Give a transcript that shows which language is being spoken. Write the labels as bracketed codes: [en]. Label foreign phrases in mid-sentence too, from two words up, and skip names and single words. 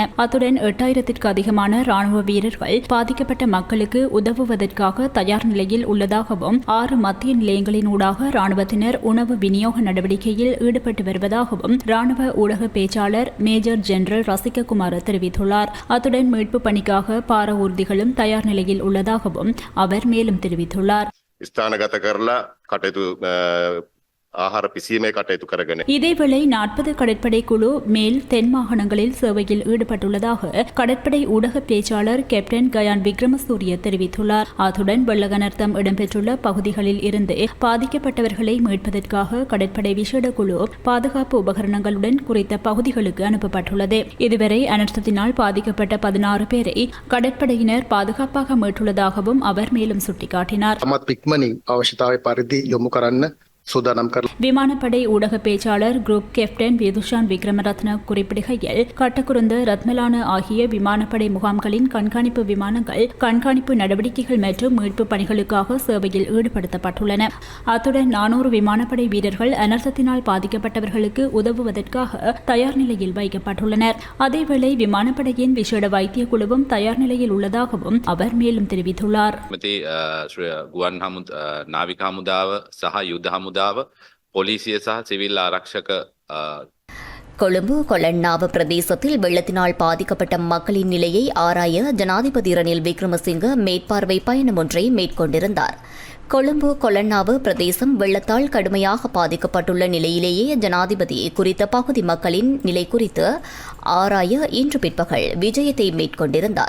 [ta] அத்துடன் 8000த்திற்கு அதிகமான ராணுவ வீரர்கள் பாதிக்கப்பட்ட மக்களுக்கு உதவுவதற்காக தயார் நிலையில் உள்ளதாகவும் 6 மத்திய நிலையங்களினூடாக ராணுவத்தினர் உணவு விநியோக நடவடிக்கையில் ஈடுபட்டு வருவதாகவும் ராணுவ ஊடக பேச்சாளர் மேஜர் ஜெனரல் ரசிககுமார் தெரிவித்துள்ளார். அத்துடன் மீட்பு பணிக்காக பார ஊர்திகளும் தயார் நிலையில் உள்ளதாகவும் அவர் மேலும் தெரிவித்துள்ளார். [si] ස්ථානගත කරලා කටයුතු ආහාර පිසීමේ කටයුතු කරගෙන [ta] இதேவேளை 40 கடற்படை குழு மேல் தென் மாகாணங்களில் சேவையில் ஈடுபட்டுள்ளதாக கடற்படை ஊடக பேச்சாளர் கேப்டன் கயான் விக்ரமசூரிய தெரிவித்துள்ளார். அத்துடன் வெள்ளகனர்த்தம் இடம்பெற்றுள்ள பகுதிகளில் இருந்து பாதிக்கப்பட்டவர்களை மீட்பதற்காக கடற்படை விசேட குழு பாதுகாப்பு உபகரணங்களுடன் குறித்த பகுதிகளுக்கு அனுப்பப்பட்டுள்ளது. இதுவரை அனர்த்தத்தினால் பாதிக்கப்பட்ட 16 பேரை கடற்படையினர் பாதுகாப்பாக மீட்டுள்ளதாகவும் அவர் மேலும் சுட்டிக்காட்டினார். [si] අමත් ඉක්මනින් අවශ්‍යතාවය පරිදි යොමු කරන්න සූදානම් කරලා [ta] விமானப்படை ஊடக பேச்சாளர் குரூப் கேப்டன் வேதுஷான் விக்ரமரத்ன குறிப்பிடுகையில் கட்டக்குருந்த ரத்மலான ஆகிய விமானப்படை முகாம்களின் கண்காணிப்பு விமானங்கள் கண்காணிப்பு நடவடிக்கைகள் மற்றும் மீட்பு பணிகளுக்காக சேவையில் ஈடுபடுத்தப்பட்டுள்ளன. அத்துடன் 400 விமானப்படை வீரர்கள் அனர்த்தத்தினால் பாதிக்கப்பட்டவர்களுக்கு உதவுவதற்காக தயார் நிலையில் வைக்கப்பட்டுள்ளனர். அதேவேளை விமானப்படையின் விசேட வைத்திய குழுவும் தயார் நிலையில் உள்ளதாகவும் அவர் மேலும் தெரிவித்துள்ளார். [si] ගුවන් නාවික හමුදාව සහ යුද්ධ හමුදාව පොලිසිය සහ සිවිල් ආරක්ෂක [ta] கொழும்பு கொலன்னாவ பிரதேசத்தில் வெள்ளத்தினால் பாதிக்கப்பட்ட மக்களின் நிலையை ஆராய ஜனாதிபதி ரணில் விக்ரமசிங்க மேற்பார்வை பயணம் ஒன்றை மேற்கொண்டிருந்தார். கொழும்பு கொலன்னாவு பிரதேசம் வெள்ளத்தால் கடுமையாக பாதிக்கப்பட்டுள்ள நிலையிலேயே ஜனாதிபதி குறித்த பகுதி மக்களின் நிலை குறித்து ஆராய இன்று பிற்பகல் விஜயத்தை மேற்கொண்டிருந்தார்.